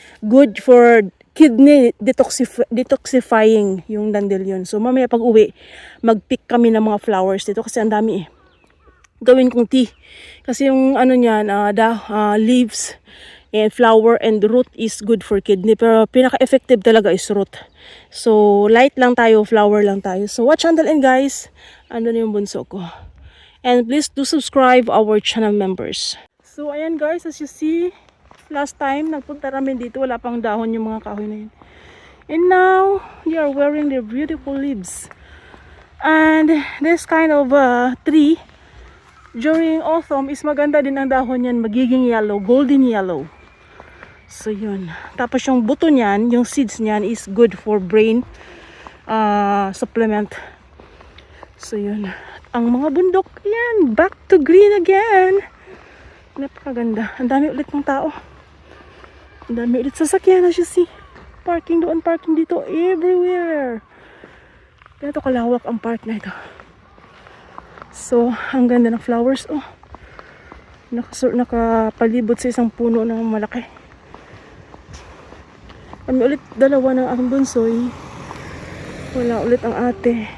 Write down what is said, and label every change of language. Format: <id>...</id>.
<en>Good for kidney detoxifying yung dandelion.</en> <tl>So mamaya pag uwi, mag-pick kami ng mga flowers dito kasi ang dami eh. Gawin kong tea.</tl> <en>Kasi yung leaves and flower and root is good for kidney.</en> <tl>Pero pinaka-effective talaga is root. So, light lang tayo, flower lang tayo. So, watch until end guys. Ano na yung bunso ko.</tl> <en>And please do subscribe our channel members. So, ayan guys, as you see, last time,</en> <tl>nagpunta namin dito, wala pang dahon yung mga kahoy na yun.</tl> <en>And now, they are wearing their beautiful leaves. And this kind of tree, during autumn, is</en> <tl>maganda din ang dahon yan, magiging</tl> <en>yellow, golden yellow. So yun.</en> <tl>Tapos yung buto niyan, yung seeds niyan is good for brain supplement. So yun. Ang mga bundok, yan, back to green again. Napakaganda. Ang dami ulit ng tao. Ang dami ulit sasakyan, as you see. Parking doon, parking dito, everywhere. Ganito kalawak ang park na ito. So, ang ganda ng flowers. Oh. Nakapalibot sa isang puno na malaki. Kami ulit dalawa ng aking bunsoy. Wala ulit ang ate.</tl>